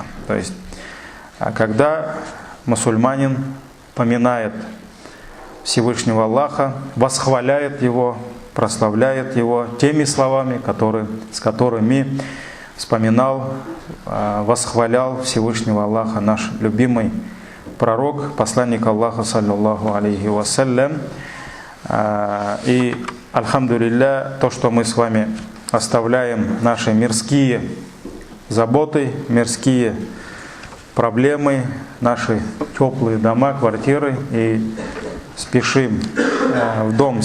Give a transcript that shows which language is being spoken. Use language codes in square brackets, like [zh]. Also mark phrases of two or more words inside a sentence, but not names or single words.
[ru] То есть, когда мусульманин поминает Всевышнего Аллаха, восхваляет Его, прославляет Его теми словами, с которыми вспоминал, восхвалял Всевышнего Аллаха наш любимый пророк, посланник Аллаха, [ar] صلى الله عليه وسلم. [ru] И, альхамдулилля, то, что мы с вами оставляем наши мирские заботы, мирские проблемы, наши теплые дома, квартиры и спешим в дом